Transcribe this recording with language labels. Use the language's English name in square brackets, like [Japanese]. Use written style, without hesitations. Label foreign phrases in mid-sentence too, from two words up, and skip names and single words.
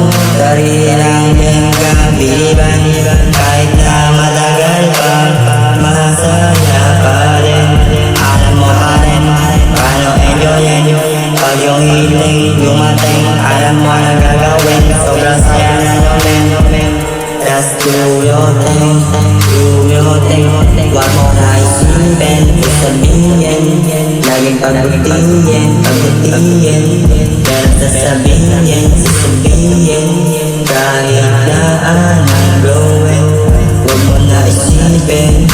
[Filipino] Sarili lang din kabiliban. Kahit na matagal pa, masaya pa rin. Alam mo pa rin, paano enjoyin. Pag yung hiling dumating, alam mo na gagawin. Sobrang saya na namin. [English] Just do your thing, do your thing. [Filipino] Wag mo na isipin, sasabihin. Laging pagbutihin. Pero sasabihin. Kahit na anong gawin, wag mo na isipin.